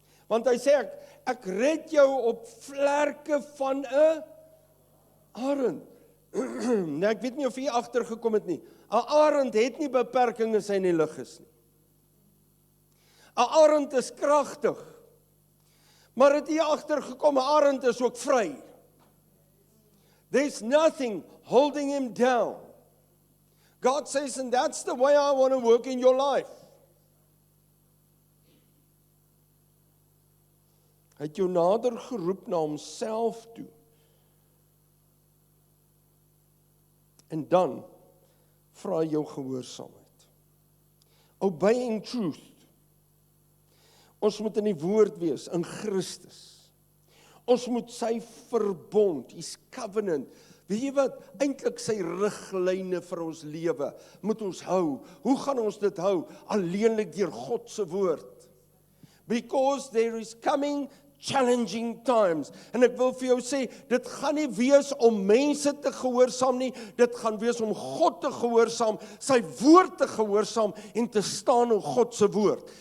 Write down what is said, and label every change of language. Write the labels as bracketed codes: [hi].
[af] Want hy sê, ek red jou op vlerke van 'n arend. Nou, ek weet nie of jy agtergekom het nie. 'n Arend het nie beperkings as hy in die lug is nie. 'n Arend is kragtig. Maar het jy agtergekom, 'n arend is ook vry. [en] There's nothing holding him down. God says, and that's the way I want to work in your life. [af] Hy het jou nader geroep na homself toe. En dan vra hy jou gehoorsaamheid. [en] Obey in truth. [af] Ons moet in die woord wees, in Christus. Ons moet sy verbond, [en] his covenant, [af] weet jy wat, eintlik sy riglyne vir ons lewe, moet ons hou. Hoe gaan ons dit hou? Alleenlik deur God se woord. [en] Because there is coming challenging times. [af] En ek wil vir jou sê, dit gaan nie wees om mense te gehoorsaam nie, dit gaan wees om God te gehoorsaam, sy woord te gehoorsaam en te staan op God se woord.